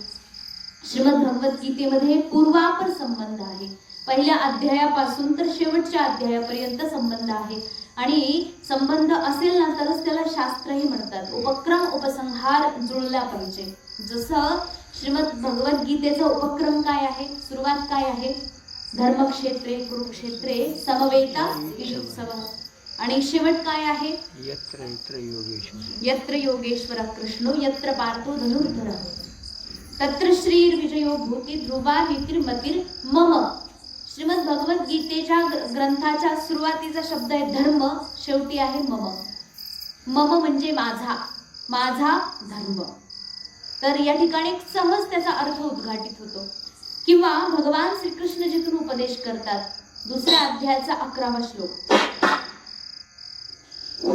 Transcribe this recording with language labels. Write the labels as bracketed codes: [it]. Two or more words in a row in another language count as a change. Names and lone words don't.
[mr] श्रीमद भगवद्गीतेमध्ये पूर्वापर संबंध आहे. पहिल्या अध्यायापासून तर शेवटच्या अध्यायापर्यंत संबंध आहे. आणि संबंध असेल ना तरच त्याला शास्त्रही म्हणतात. उपक्रम उपसंहार जुळला पाहिजे. जसं श्रीमद भगवद्गीतेचा उपक्रम काय आहे, सुरुवात काय आहे, [sa] धर्मक्षेत्रे कुरुक्षेत्रे समवेता युत्सवः. [mr] आणि शेवट काय आहे, [sa] यत्र योगेश्वर कृष्णो यत्र पार्थो धनुर्धरः तत्र श्रीर्विजयो भूती ध्रुवा नीतिर्मतिर् मम. [mr] श्रीमद भगवद्गीतेच्या ग्रंथाच्या सुरुवातीचा शब्द आहे धर्म, शेवटी आहे मम. मम म्हणजे माझा, माझा धर्म. तर या ठिकाणी सहज त्याचा अर्थ उद्घाटित होतो. किंवा भगवान श्रीकृष्ण जिथून उपदेश करतात, दुसऱ्या अध्यायाचा 11वा श्लोक.